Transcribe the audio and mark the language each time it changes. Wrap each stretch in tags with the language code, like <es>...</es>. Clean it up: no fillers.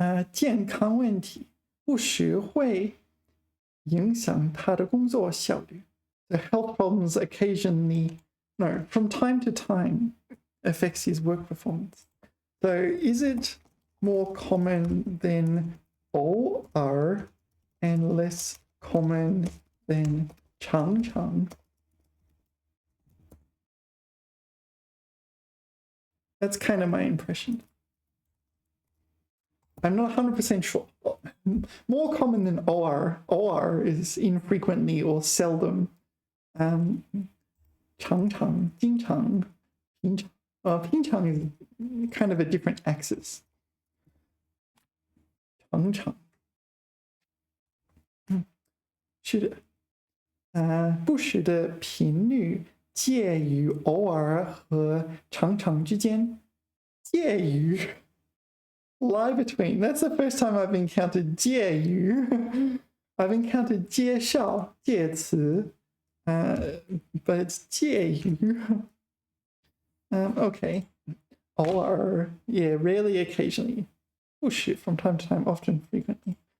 <zh>健康問題不時會影響他的工作效率。</zh> <en>The health problems occasionally, no, from time to time, affects his work performance. So is it more common than 偶尔 and less common than 常常? That's kind of my impression. I'm not 100% sure. More common than 偶尔. 偶尔 is infrequently or seldom.</en> <zh>常常, 经常, 平常.</zh> <en>Ping chang is kind of a different axis.</en> <zh>Chang chang. 是的，不时的频率介于偶尔和常常之间。</zh> <en>介于 lie between. That's the first time I've encountered 介于. I've encountered 介绍介词, but it's 介于. Okay. 偶尔 yeah, rarely, occasionally. 不时 from time to time, often, frequently.</en>